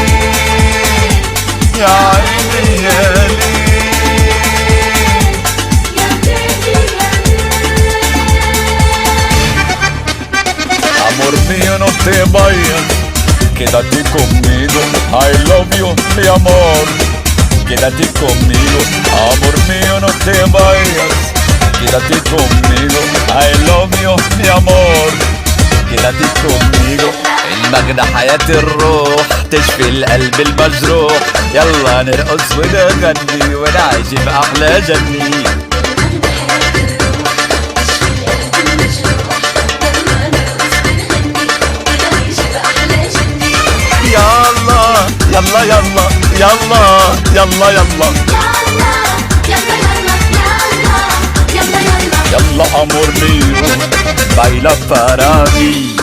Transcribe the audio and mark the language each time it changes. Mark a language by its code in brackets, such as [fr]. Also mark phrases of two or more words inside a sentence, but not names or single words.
[ar] يا عيني يا ليل [es] amor mío no te vayas quédate conmigo [en] I love you [es] mi amor quédate conmigo amor mío no te vayas quédate conmigo [en] I love you [es] mi amor quédate conmigo [ar] المغنى حياة الروح تشفي القلب المجروح يلا نرقص ونغني ونعيش بأحلى جني. يلا يلا يلا يلا يلا يلا يلا [es] amor mío baila para mí.